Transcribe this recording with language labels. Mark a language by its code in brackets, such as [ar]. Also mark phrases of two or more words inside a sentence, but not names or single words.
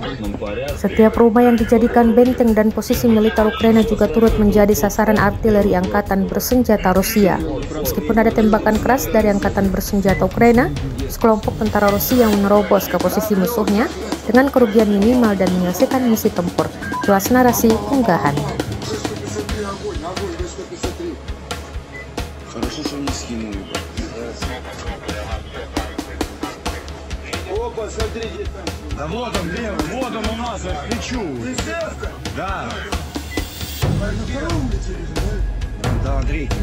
[id] Setiap rumah yang dijadikan benteng dan posisi militer Ukraina juga turut menjadi sasaran artileri Angkatan Bersenjata Rusia. Meskipun ada tembakan keras dari Angkatan Bersenjata Ukraina, sekelompok tentara Rusia yang menerobos ke posisi musuhnya dengan kerugian minimal dan menyelesaikan misi tempur. Jelas narasi unggahan. [ru] Хорошо, что не скинули. Опа, смотрите там. Да вот он, левый, вот он у нас, я кричу. Да. Да, третий.